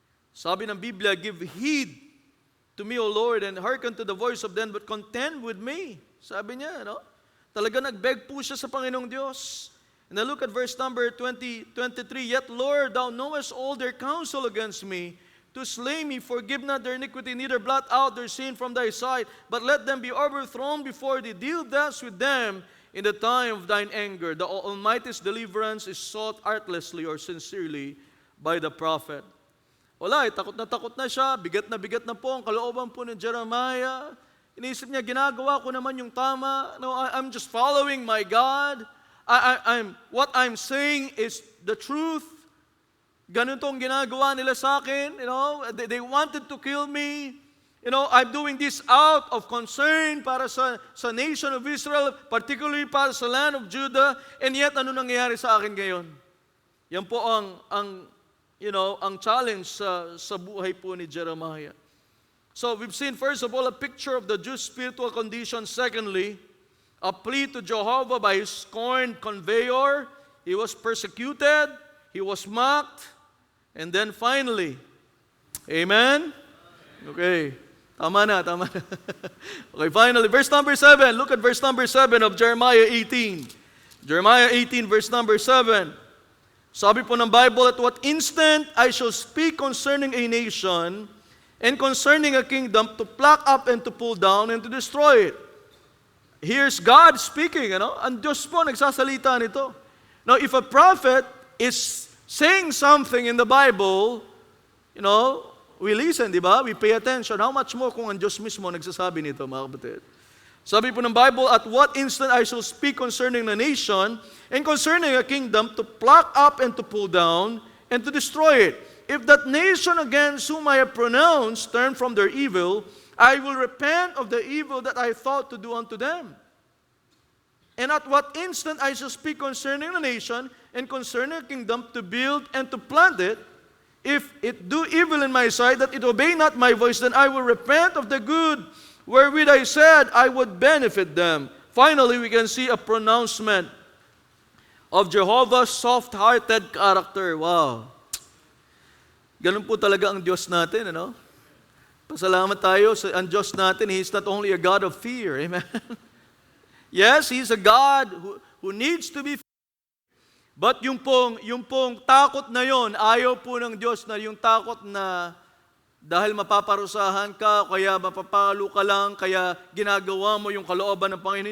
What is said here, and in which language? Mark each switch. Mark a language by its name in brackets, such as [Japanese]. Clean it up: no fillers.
[Filipino] Sabi ng Biblia, [English] give heed to me, O Lord, and hearken to the voice of them, but contend with me. [Filipino] Sabi niya, talaga nagbeg po siya sa Panginoong Diyos. [English] And then look at verse number 23. Yet, Lord, thou knowest all their counsel against me, to slay me, forgive not their iniquity, neither blot out their sin from thy sight, but let them be overthrown before thee. Deal thus with them, in the time of thine anger, the Almighty's deliverance is sought artlessly or sincerely by the prophet. [Filipino] Wala, takot na siya, bigat na po ang kalooban po ni Jeremiah. Iniisip niya, ginagawa ko naman yung tama. [English] No, I'm just following my God. What I'm saying is the truth. [Filipino] Ganun tong ginagawa nila sa akin. [English] They wanted to kill me. I'm doing this out of concern [Filipino] para sa [English] nation of Israel, particularly para sa land of Judah. And yet, [Filipino] ano nangyayari sa akin ngayon? Yan po ang challenge sa buhay po ni Jeremiah. [English] So we've seen, first of all, a picture of the Jews' spiritual condition. Secondly, a plea to Jehovah by his scorned conveyor. He was persecuted. He was mocked. And then finally, amen? Okay, [Filipino] tama na. [English] Okay, finally, verse number 7. Look at verse number 7 of Jeremiah 18. Jeremiah 18, verse number 7. [Filipino] Sabi po ng Bible, [English] at what instant I shall speak concerning a nation and concerning a kingdom to pluck up and to pull down and to destroy it. Here's God speaking, [Filipino] Ang Diyos po nagsasalita nito. [English] Now, if a prophet is saying something in the Bible, we listen, [Filipino] di ba? [English] We pay attention. How much more kung ang Diyos mismo nagsasabi nito, mga kapatid? Sabi po ng Bible, at what instant I shall speak concerning the nation and concerning a kingdom to pluck up and to pull down and to destroy it. If that nation against whom I have pronounced turn from their evil, I will repent of the evil that I thought to do unto them. And at what instant I shall speak concerning the nation and concerning a kingdom to build and to plant it, if it do evil in my sight, that it obey not my voice, then I will repent of the good wherewith I said I would benefit them. Finally, we can see a pronouncement of Jehovah's soft-hearted character. Wow. [Filipino] Ganun po talaga ang Diyos natin, Pasalamat tayo sa ang Diyos natin. [English] He's not only a God of fear. Amen? Yes, He's a God who needs to be feared. [Filipino] But yung pong takot na yon, ayaw po ng Diyos na yung takot na dahil mapaparusahan ka, kaya mapapalo ka lang, kaya ginagawa mo yung kalooban ng Panginoon.